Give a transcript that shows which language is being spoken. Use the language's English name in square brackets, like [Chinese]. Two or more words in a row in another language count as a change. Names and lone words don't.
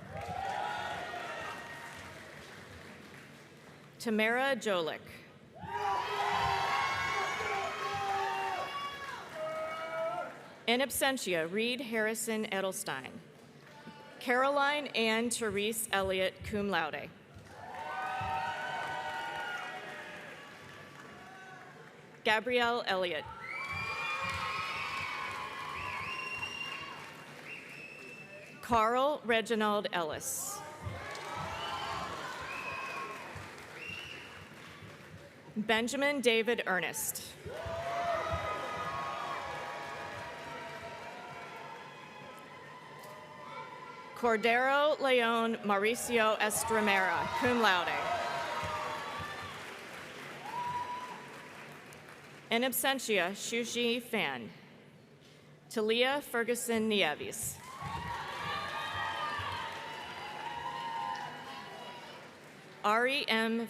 [English] Tamara Jolick. [Latin] In absentia, [English] Reed Harrison Edelstein. Caroline Ann Therese Elliott, [Latin] cum laude. [English] Gabrielle Elliott. Carl Reginald Ellis. Benjamin David Ernest. Cordero Leon Mauricio Estremera, [Latin] cum laude. In absentia, [English] Shushi Fan. Talia Ferguson Nieves. Ari M.